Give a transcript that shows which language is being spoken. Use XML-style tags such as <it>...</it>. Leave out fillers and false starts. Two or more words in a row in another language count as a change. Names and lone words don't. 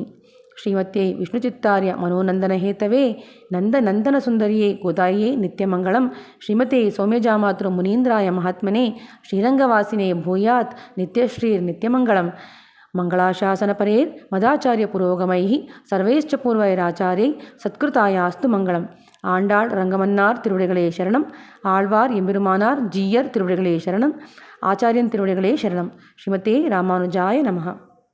<sa>ಶ್ರೀಮತ್ಯೈ ವಿಷ್ಣುಚಿತ್ತಾರ್ಯ ಮನೋನಂದನ ಹೇತವೇ ನಂದನಂದನ ಸುಂದರಿಯೇ ಗೋದಾಯೇ ನಿತ್ಯಮಂಗಳಂ. ಶ್ರೀಮತೆ ಸೌಮ್ಯಜಾಮಾತೃ ಮುನೀಂದ್ರಾಯ ಮಹಾತ್ಮನೆ ಶ್ರೀರಂಗವಾಸಿನೇ ಭೂಯಾತ್ ನಿತ್ಯಶ್ರೀರ್ ನಿತ್ಯಮಂಗಳಂ. ಮಂಗಳಾಶಾಸನಪರೇರ್ ಮದಾಚಾರ್ಯ ಪುರೋಗಮೈ ಸರ್ವೈಶ್ಚ ಪೂರ್ವೈರಾಚಾರ್ಯೈ ಸತ್ಕೃತಾಯಾಸ್ತು ಮಂಗಳಂ.</sa> <ta>ஆண்டாள் ரங்கமன்னார் திருவடிகளே சரணம். ஆழ்வார் எம்பெருமானார் ஜீயர் திருவடிகளே சரணம். ஆச்சாரியன் திருவடிகளே சரணம்.</ta> <sa>ஸ்ரீமதே ராமானுஜாய நமஹ.</sa>